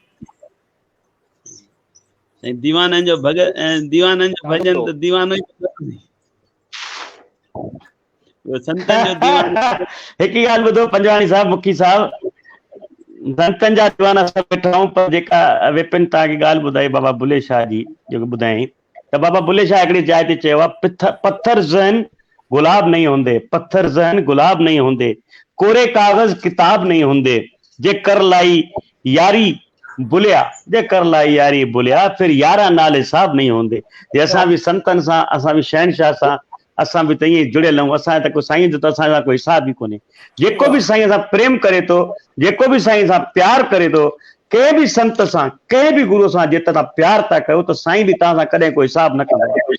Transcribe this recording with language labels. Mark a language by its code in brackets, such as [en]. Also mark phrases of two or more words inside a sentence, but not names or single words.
[sd] दीवाननि जो दीवाननि जो भॼन त दीवानो ई संतनि जो दीवान। हिकु ॻाल्हि ॿुधो पंजवाणी साहब, मुखी साहब, संतनि जा दीवाना सभु वेठा आहियूं, पर जेका विपिन तव्हांखे ॻाल्हि ॿुधाई बाबा बुले शाह जी, जेको ॿुधाई, त बाबा बुले शाह हिकिड़ी जाइ ते चयो आहे, [pa] ਪੱਥਰ ਜ਼ਹਨ ਗੁਲਾਬ ਨਹੀਂ ਹੋਂਦੇ, ਪੱਥਰ ਜ਼ਹਨ ਗੁਲਾਬ ਨਹੀਂ ਹੋਂਦੇ, ਕੋਰੇ ਕਾਗਜ ਕਿਤਾਬ ਨਹੀਂ ਹੋਂਦੇ, ਜੇ ਕਰ ਲਾਈ ਯਾਰੀ ਬੁੱਲਿਆ, ਜੇ ਕਰ ਲਾਈ ਯਾਰੀ ਬੁੱਲਿਆ, ਫਿਰ ਯਾਰਾ ਨਾਲ ਹਿਸਾਬ ਨਹੀਂ ਹੋਂਦੇ। [sd] जे असां बि संतनि सां, असां बि शहनशाह सां, असां बि त ईअं जुड़ियल आहियूं, असांजे त कोई साईं जो त असांजा कोई हिसाब ई कोन्हे। जेको बि साईं सां प्रेम करे थो, जेको बि साईं सां प्यार करे थो, कंहिं बि संत सां, कंहिं बि गुरू सां जेतिरा तव्हां प्यार था कयो, त साईं बि तव्हां सां कॾहिं कोई हिसाब न कंदो।